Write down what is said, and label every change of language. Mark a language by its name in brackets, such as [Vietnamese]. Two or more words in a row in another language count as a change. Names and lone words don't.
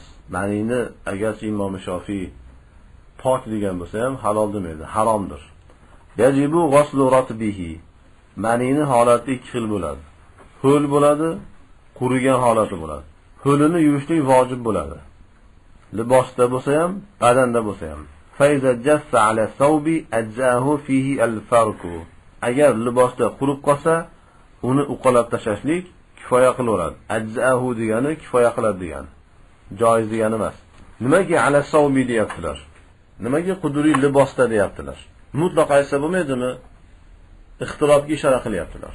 [Uzbek] Manini agarchi Imom Shofiy pok degan bo'lsa ham halol demaydi, haromdir. [Arabic] يجب غسل رطبه. [Uzbek] Manini holati ikki xil bo'ladi. Ho'l bo'ladi, qurigan holati bo'ladi. Ho'lini yuvishlik vojib bo'ladi. Libosda bo'lsa ham, badanda bo'lsa ham. [Arabic] فإذا جف على الثوب أجزأه فيه الفرك. [Uzbek] Agar libosda qurib qolsa, uni uqalab tashashlik kifoya qilaveradi. Ajzahu degani kifoya qiladi degani. Joiz degani emas. Nimaga [Arabic] على الثوب [Uzbek] deyaptilar? Nimaga quduriy libosda deyaptilar? Mutlaq aytsa bo'lmaydimi? Ixtilofga ishora qilyaptilar.